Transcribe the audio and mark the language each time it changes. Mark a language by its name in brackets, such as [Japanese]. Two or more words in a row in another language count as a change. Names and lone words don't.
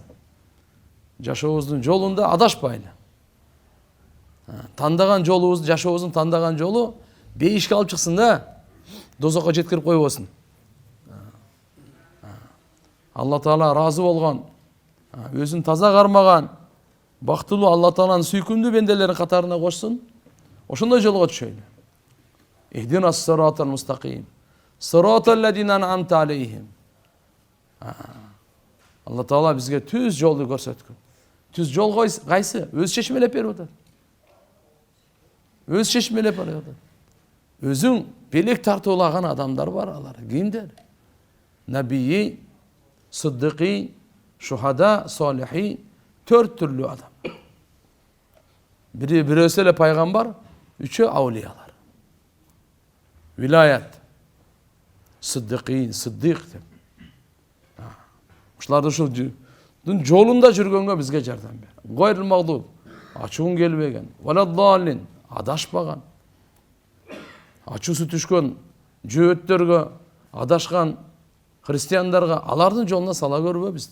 [Kyrgyz] Жашообуздун жолунда адашпайлы. Тандаган жолубуз, жашообуздун тандаган жолу бейишке алып чыксын да, дозокко жеткирип койбосун. Алла Таала разы болгон, өзүн таза кармаган, бактылуу Алла Тааланын сүйкүмдүү бенделерин катарына кошсун. Ошондой жолго түшөйлү. [Arabic] اهدنا الصراط المستقيم. صراط الذين أنعمت عليهم. [Kyrgyz] Алла Таала бизге түз жолду көрсөткөн. Түз жол кайсы? Өз чечмелеп берип атат. Өз чечмелеп берип атат. Өзүң белек тартуулаган адамдар бар, алар кимдер? [Arabic] النبيين، الصديقين، الشهداء، الصالحين, [Kyrgyz] 4 түрлүү адам. Бирөөсү эле пайгамбар, 3-ü аулиялар. [Turkish] Vilayet, sıddıkîn, sıddık [Kyrgyz] деп. Ушуларды ушул жолунда жүргөнгө бизге жардам бер. [Arabic] غير المغضوب, [Kyrgyz] ачуун келбеген, валаддаллин, адашпаган. Ачуусу түшкөн жөөттөргө, адашкан христиандарга алардын жолуна сала көрбө бизди.